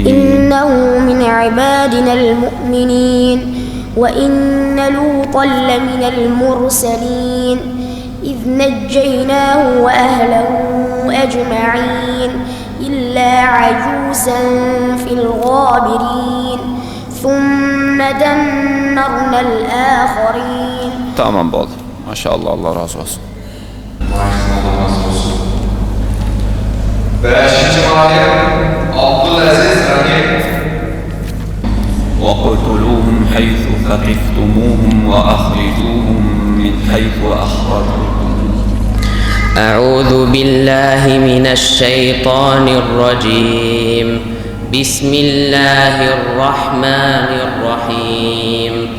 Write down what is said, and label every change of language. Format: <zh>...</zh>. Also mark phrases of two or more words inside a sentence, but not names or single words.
<ar>إنه من عبادنا المؤمنين وإن لوطا لمن المرسلين إذ نجيناه وأهله أجمعين إلا عجوزا في الغابرين ثم دمرنا الآخرين.</ar> <tr>Tamam bol. Maşallah, Allah razı olsun. Allah razı olsun. 5. ayet Abdülaziz Rahim.</tr> <ar>وَاقْتُلُوهُمْ حَيْثُ ثَقِفْتُمُوهُمْ وَأَخْرِجُوهُمْ مِنْ حَيْثُ أَخْرَجُوكُمْ. أعوذ بالله من الشيطان الرجيم. بسم الله الرحمن الرحيم.</ar>